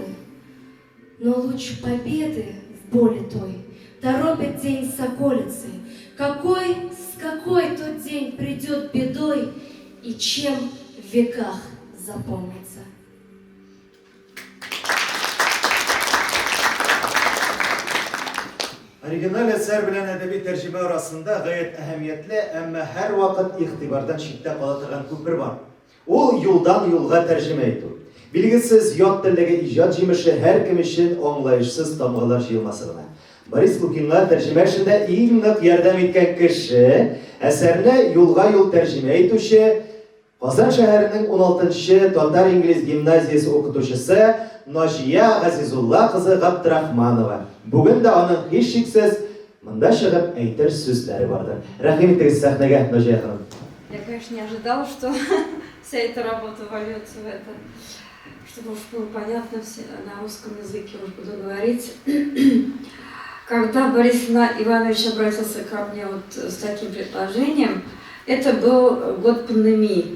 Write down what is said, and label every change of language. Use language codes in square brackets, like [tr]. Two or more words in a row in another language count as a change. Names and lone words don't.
[ru] Но луч победы в боли той торопит день соколицы. С какой тот день придет бедой и чем в веках запомнится. [tt] Оригинал әсәр белән әдәби тәрҗемә арасында гаять әһәмиятле, әмма һәр вакыт игътибардан читтә кала торган күпер бар. Ул юлдан юлга тәрҗемә итү. Билгесез ят телдәге иҗат җимеше һәркем өчен аңлаешсыз тамгалар җыелмасы гына. Борис Лукинга тәрҗемә эшендә иң нык ярдәм иткән кеше, әсәрне юлга-юл тәрҗемә итүче, Казан шәһәренең 16-нчы татар-инглиз гимназиясе укытучысы Наҗия Газизулла кызы Габдрахманова. Бүген дә аның һичшиксез монда чыгып әйтер сүзләре бардыр. Рәхим итегез сәхнәгә, Наҗия ханым. [ru] Я, конечно, не ожидала, что вся эта работа вольется в это, чтобы уж было понятно все, на русском языке уж буду говорить. Когда Борис Иванович обратился ко мне вот с таким предложением, это был год пандемии.